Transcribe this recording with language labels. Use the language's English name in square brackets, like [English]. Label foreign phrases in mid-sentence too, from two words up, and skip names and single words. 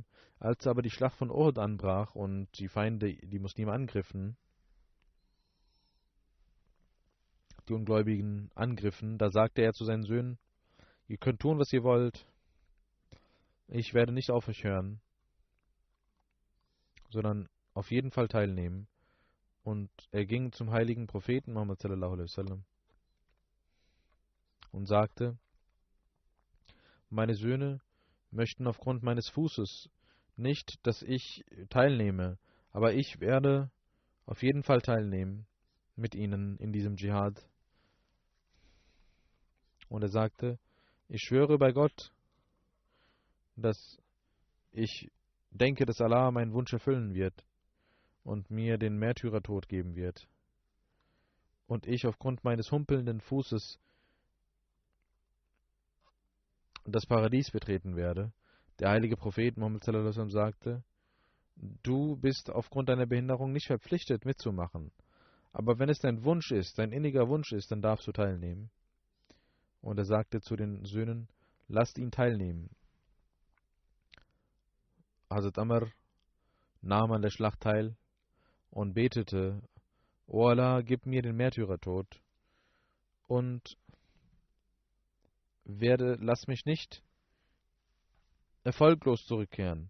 [German] Als aber die Schlacht von Uhud anbrach und die Feinde, die Muslime angriffen, die Ungläubigen angriffen, da sagte er zu seinen Söhnen, ihr könnt tun, was ihr wollt, ich werde nicht auf euch hören, sondern auf jeden Fall teilnehmen. Und er ging zum heiligen Propheten Muhammad [Arabic] صلى الله عليه وسلم [German] und sagte, meine Söhne möchten aufgrund meines Fußes nicht, dass ich teilnehme, aber ich werde auf jeden Fall teilnehmen mit ihnen in diesem Dschihad. Und er sagte, ich schwöre bei Gott, dass ich denke, dass Allah meinen Wunsch erfüllen wird und mir den Märtyrertod geben wird. Und ich aufgrund meines humpelnden Fußes das Paradies betreten werde. Der heilige Prophet Muhammad [Arabic] صلى الله عليه وسلم [German] sagte, du bist aufgrund deiner Behinderung nicht verpflichtet mitzumachen. Aber wenn es dein Wunsch ist, dein inniger Wunsch ist, dann darfst du teilnehmen. Und er sagte zu den Söhnen, lasst ihn teilnehmen. Hazrat Amr nahm an der Schlacht teil und betete, O Allah, gib mir den Märtyrertod und lass mich nicht erfolglos zurückkehren.